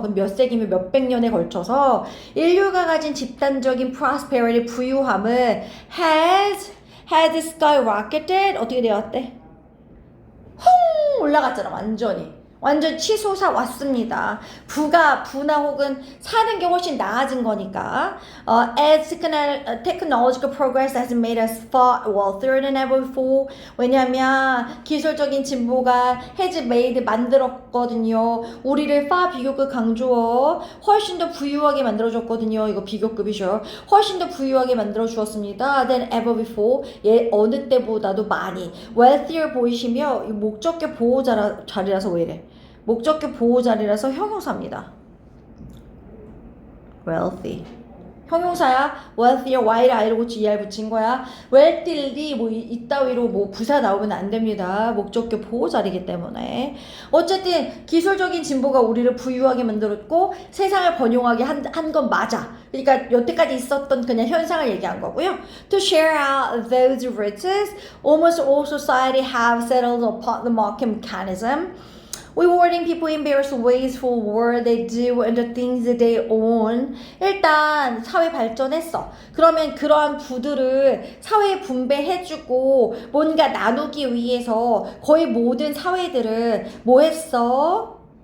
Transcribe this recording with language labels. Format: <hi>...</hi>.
<ko>그럼 몇 세기면 몇백 년에 걸쳐서 인류가 가진 집단적인 prosperity 부유함은</ko> <en>has skyrocketed</en> <ko>어떻게 되었대? 올라갔잖아 완전 치솟아 왔습니다. 부나 혹은 사는 게 훨씬 나아진 거니까.</ko> <en>As technological progress has made us far wealthier than ever before.</en> <ko>왜냐면 기술적인 진보가</ko> <en>has made</en> <ko>만들었거든요. 우리를 far 비교급 강조어 훨씬 더 부유하게 만들어줬거든요. 이거 비교급이죠. 훨씬 더 부유하게 만들어 주었습니다.</ko> <en>than ever before.</en> <ko>어느 때보다도 많이. wealthier 보이시며 목적격 보호 자리라서 왜 이래? 목적격 보호 자리라서 형용사입니다. wealthy. 형용사야. wealthier y를 i로 고치 er 붙인 거야. wealthily 뭐 이따위로 뭐 부사 나오면 안 됩니다. 목적격 보호 자리이기 때문에. 어쨌든 기술적인 진보가 우리를 부유하게 만들었고 세상을 번영하게 한 건 맞아. 그러니까 여태까지 있었던 그냥 현상을 얘기한 거고요.</ko> <en>To share out those riches, almost all society have settled upon the market mechanism. Rewarding people in various ways for what they do and the things that they own.</en> <ko>일단 사회 발전했어. 그러면 그러한 부들을 사회에 분배해주고 뭔가 나누기 위해서 거의 모든 사회들은 뭐 했어?</ko>